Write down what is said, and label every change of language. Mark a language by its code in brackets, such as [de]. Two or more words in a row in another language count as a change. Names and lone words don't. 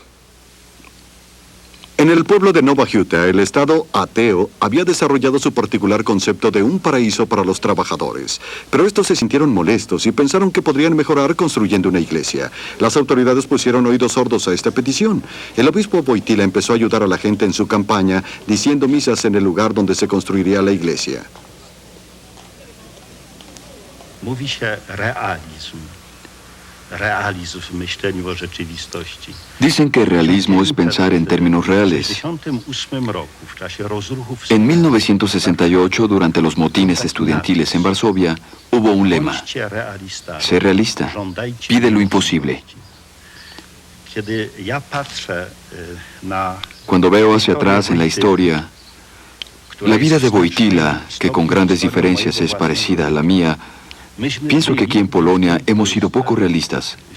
[es] En el pueblo de Nowa Huta, el Estado ateo había desarrollado su particular concepto de un paraíso para los trabajadores. Pero estos se sintieron molestos y pensaron que podrían mejorar construyendo una iglesia. Las autoridades pusieron oídos sordos a esta petición. El obispo Wojtyła empezó a ayudar a la gente en su campaña, diciendo misas en el lugar donde se construiría la iglesia. [pl] Mówi się realizm w myśleniu o rzeczywistości. [es] Dicen que realismo es pensar en términos reales. En 1968, durante los motines estudiantiles en Varsovia, hubo un lema: sé realista, pide lo imposible. Cuando veo hacia atrás en la historia, la vida de Wojtyła, que con grandes diferencias es parecida a la mía, pienso que aquí en Polonia hemos sido poco realistas.